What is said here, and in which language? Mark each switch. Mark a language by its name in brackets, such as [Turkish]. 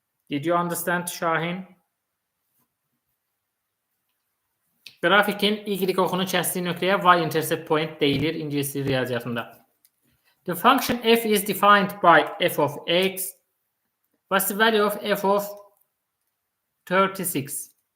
[English] Did you understand, Şahin? [Azerbaijani] Grafikin y oxunu kəsdiyi nöqtəyə y-intercept point deyilir ingilis dili riyaziyyatında. [English] The function f is defined by f of x. What's the value of f of 36?